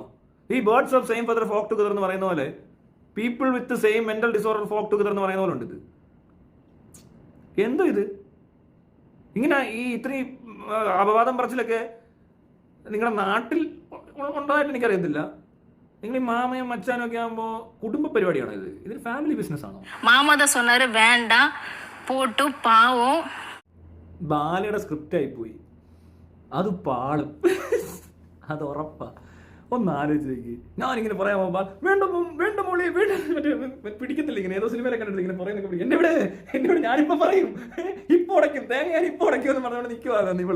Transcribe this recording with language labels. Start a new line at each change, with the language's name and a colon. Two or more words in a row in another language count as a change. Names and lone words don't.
Malayalam: ഈ
English: birds of same feather flock together
Malayalam: എന്ന് പറയുന്ന പോലെ
English: people with same mental disorder flock together
Malayalam: എന്ന് പറയുന്ന പോലെ ഉണ്ട്. ഇത് എന്തോ ഇത് ഇങ്ങനെ ഈ ഇത്രയും അപവാദം പറച്ചിലൊക്കെ നിങ്ങളുടെ നാട്ടിൽ ഉണ്ടായിട്ട് എനിക്കറിയത്തില്ല. നിങ്ങൾ ഈ മാമയും മച്ചാനും ഒക്കെ ആകുമ്പോൾ കുടുംബ പരിപാടിയാണോ ഇത്? ഇതൊരു
English: family business
Malayalam: ആണോ?
Tamil: മാമ தான் சொன்னாரு வேண்டாம் போட்டு பாவம்.
Malayalam: ബാലയുടെ സ്ക്രിപ്റ്റ് ആയിപ്പോയി, അത് പാളും, അത് ഉറപ്പാ. ഒന്ന് ആലോചിച്ച് ഞാനിങ്ങനെ പറയാൻ പോകുമ്പോൾ വേണ്ട മോളെ വേണ്ട, മറ്റേ പിടിക്കത്തില്ല ഇങ്ങനെ ഏതോ സിനിമയിലെ കണ്ടിട്ട് ഇങ്ങനെ പറയുന്നൊക്കെ എന്നോട് ഞാനിപ്പോൾ പറയും ഇപ്പോൾ ഉടയ്ക്കും തേങ്ങ, ഞാൻ ഇപ്പോൾ ഉടയ്ക്കും എന്ന് പറഞ്ഞുകൊണ്ട് നിൽക്കുവാ ഇവള്.